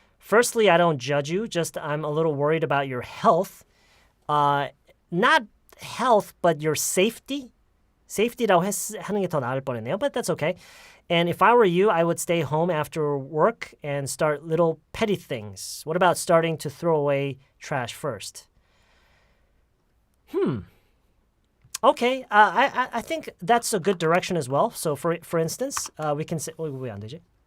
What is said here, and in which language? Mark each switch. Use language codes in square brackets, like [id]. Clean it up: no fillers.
[en] Firstly, I don't judge you. Just I'm a little worried about your health. Not health, but your safety. [ko] Safety라고 하는 게 더 나을 뻔했네요. [en] But that's okay. And if I were you, I would stay home after work and start little petty things. What about starting to throw away trash first? Okay, I think that's a good direction as well. So for instance, we can say [ko] 왜 안 되지?